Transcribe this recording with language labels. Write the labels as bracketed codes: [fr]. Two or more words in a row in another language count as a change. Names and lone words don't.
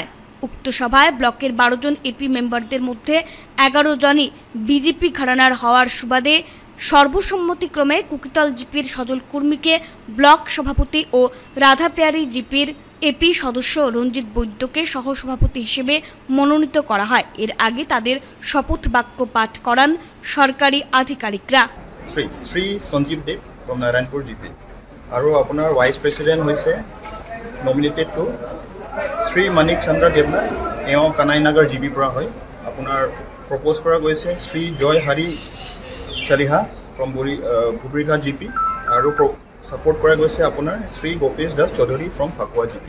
[bn] উক্ত সভায় ব্লকের 12 জন এপি মেম্বারদের মধ্যে 11 জনই বিজেপি ঘরানার হওয়ার সুবাদে সর্বসম্মতিক্রমে কুকিতল জিপির সজল কুর্মীকে ব্লক সভাপতি ও রাধাপেয়ারি জিপির এপি সদস্য রঞ্জিত বৈদ্যকে সহসভাপতি হিসেবে মনোনীত করা হয়। এর আগে তাদের শপথ বাক্য পাঠ করান সরকারি আধিকারিকরা। [as] শ্রী সঞ্জীৱ দেৱ from Narayanpur GP আৰু আপোনাৰ [en] vice president [as] হৈছে [en] nominated to [as] শ্রী মানিক চন্দ্ৰ দেৱনা, তেওঁ কানাইনগৰ জিপি পৰা হয়। আপোনাৰ প্ৰপ'জ কৰা গৈছে শ্রী জয় হাৰি চালিহা ফ্ৰম বুবৰিঘাট জিপি আৰু সাপোর্ট কৰা গৈছে আপোনাৰ শ্রী গোপেশ দাস চৌধুৰী ফ্ৰম ফাকুৱা জিপি।